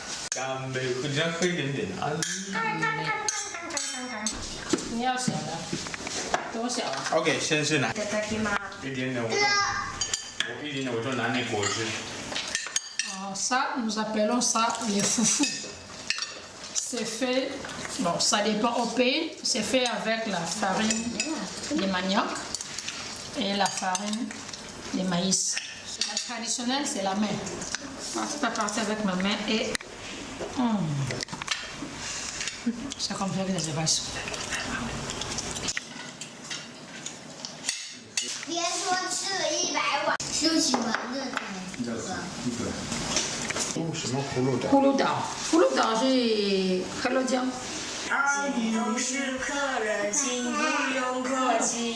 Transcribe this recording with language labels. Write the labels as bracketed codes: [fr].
[zh] 干杯，喝点喝一点点啊。你要小的，多小啊 OK， 先是拿一点点，我就拿那果汁。 [fr] Ça, nous appelons ça les foufous. C'est fait, bon, ça dépend au pays, c'est fait avec la farine de manioc et la farine de maïs. La traditionnelle, c'est la main. Je peux partir avec ma main et... C'est comme ça que ça se passe. [zh] 别说吃了100碗，都喜欢热的。哦，什么葫芦岛？葫芦岛是黑龙江。你都是客人，请不用客气。